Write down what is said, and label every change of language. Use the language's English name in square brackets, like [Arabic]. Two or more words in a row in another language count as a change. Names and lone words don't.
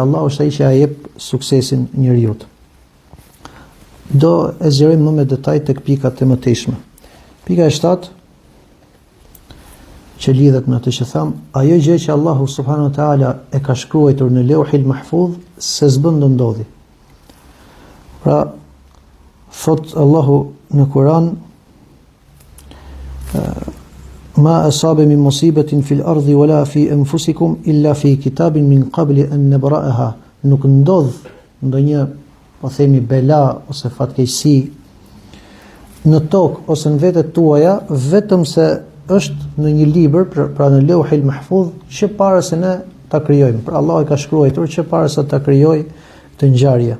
[Albanian] Allahu është ai që ia jep suksesin njeriu. Do e zgjerojmë më me detaj tek pikat e mëtejshme. Pika e 7 që lidhet me atë që tham, ajo gjë që Allahu [Arabic] سبحانه وتعالى [Albanian] e ka shkruar në Lauhil Mahfuz se s'bën të ndodhi. Pra, thot Allahu në Kur'an, [Arabic] ما أصاب من مصيبة في الأرض ولا في أنفسكم إلا في كتاب من قبل أن نبرأها. [Albanian] Nuk ndodh ndonjë, po themi, bela ose fatkeqësi në tokë ose në vetet tuaja, vetëm se është në një libër, pra në Lauhil Mahfuz, që para se ne ta krijojmë. Pra Allah e ka shkruar që para se ta krijojë këtë ngjarje.